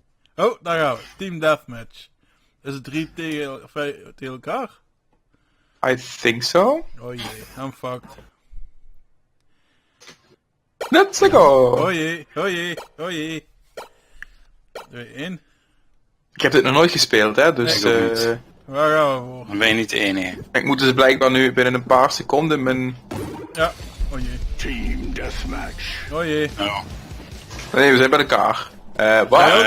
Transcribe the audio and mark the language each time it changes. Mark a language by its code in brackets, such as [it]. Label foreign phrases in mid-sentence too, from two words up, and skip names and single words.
[nl] Oh, daar gaan we. Team Deathmatch. Is het 3 tegen elkaar? [en] I think so. [nl] Oh jee, [en] I'm fucked. Let's go! [nl] Oh jee, oh jee, oh jee. 2-1. Ik heb dit nog nooit gespeeld, hè, dus Ik ook niet. Waar gaan we voor? Dan ben je niet de enige. ik moet dus blijkbaar nu binnen een paar seconden mijn... Ja, oh jee. Team deathmatch. Oh jee. Oh. Nee, we zijn bij elkaar. Waar?